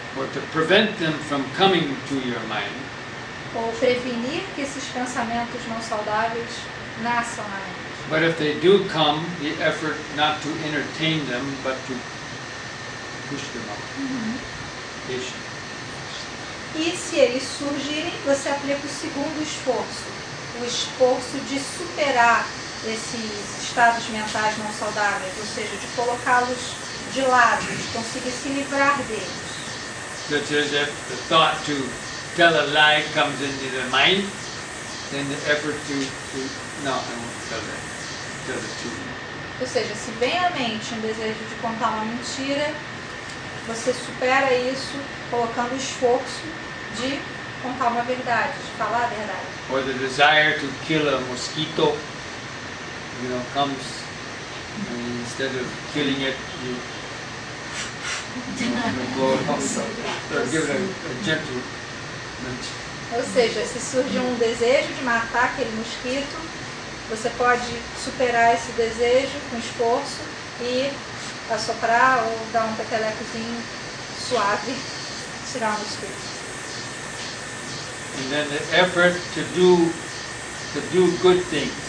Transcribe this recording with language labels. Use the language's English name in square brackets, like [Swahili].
[English] Or to prevent them from coming to your mind. [Portuguese] Ou prevenir que esses pensamentos não saudáveis nasçam na mente. [English] But if they do come, the effort not to entertain them, but to push them out. Patient. [Portuguese] E se eles surgirem, você aplica o segundo esforço, o esforço de superar esses estados mentais não saudáveis, ou seja, de colocá-los de lado, de conseguir se livrar deles. [English] Such as if the thought to tell a lie comes into the mind, then the effort to no, I won't tell that. Tell the truth. [Portuguese] Ou seja, se vem à mente um desejo de contar uma mentira, você supera isso colocando o esforço de contar uma verdade, de falar a verdade. [English] Or the desire to kill a mosquito, comes, and instead of killing it, you blow it up, or give it a gentle nudge. [Portuguese] Ou seja, se surge um desejo de matar aquele mosquito, você pode superar esse desejo com esforço e assoprar ou dar um petelecozinho suave, tirar o mosquito. [English] And then the effort to do good things.